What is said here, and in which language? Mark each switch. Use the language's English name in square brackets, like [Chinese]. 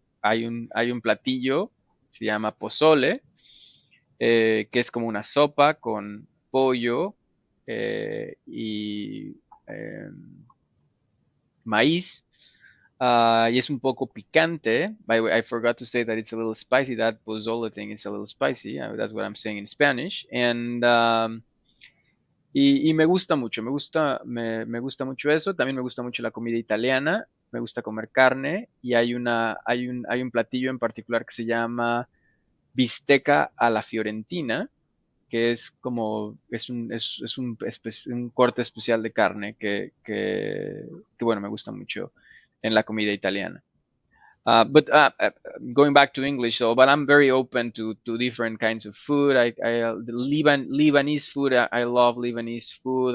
[Spanish] Hay un platillo, se llama pozole, que es como una sopa con pollo y maíz. Y es un poco picante. [English] By the way, I forgot to say that it's a little spicy. That pozole thing is a little spicy. That's what I'm saying in Spanish. [Spanish] Y me gusta mucho, me gusta mucho eso. También me gusta mucho la comida italiana. Me gusta comer carne. Y hay un platillo en particular que se llama bistecca a la fiorentina, que es como, un corte especial de carne que, bueno, me gusta mucho en la comida italiana. [English] But going back to English, but I'm very open to different kinds of food. The Lebanese food. I love Lebanese food.